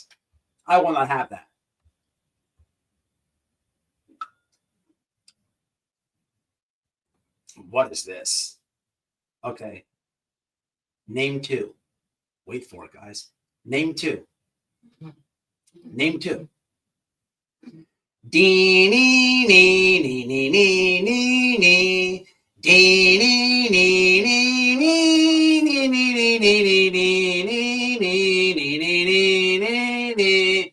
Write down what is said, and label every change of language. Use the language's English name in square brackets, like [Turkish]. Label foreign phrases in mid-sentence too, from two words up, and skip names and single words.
[English] I will not have that. What is this? Okay. Name 2. Wait for it, guys. Name 2. Name 2. Dee nee nee nee nee nee nee nee. Dee nee nee nee nee nee nee nee nee nee nee nee nee nee.